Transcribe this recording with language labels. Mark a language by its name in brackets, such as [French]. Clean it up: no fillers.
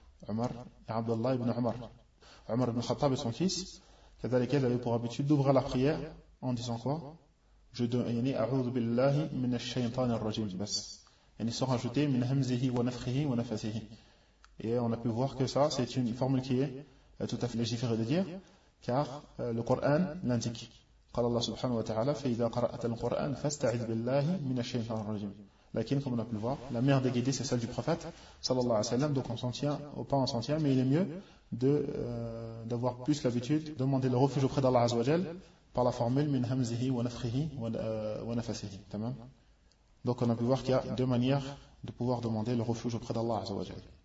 [French] Omar et Abdullah ibn Omar. Omar ibn Khattab et son fils, Kadalikel avait pour habitude d'ouvrir la prière en disant quoi ? Je dois [Arabic] yani a'oudhu billahi minash shaytanir rajim bas. [French] Yani sans rajouter [Arabic] min hamzihi wa nafkhihi wa nafasihi. [French] Et on a pu voir que ça, c'est une formule qui est tout à fait légiférée de dire, car le Coran l'indique. [Arabic] قال الله سبحانه وتعالى فإذا قرأت القرآن فاستعذ بالله من الشيطان الرجيم. [French] لكن comme on a pu le voir, la mère des guidés c'est celle du prophète sallallahu alayhi wa sallam, donc on s'en tient ou pas on s'en tient, mais il est mieux de d'avoir plus l'habitude de demander le refuge auprès d'Allah azawajal par la formule [Arabic] min hamzihi wa nafkhihi wa nafasihi. [French] Tamam. Donc on a pu voir qu'il y a deux manières de pouvoir demander le refuge auprès d'Allah azawajal.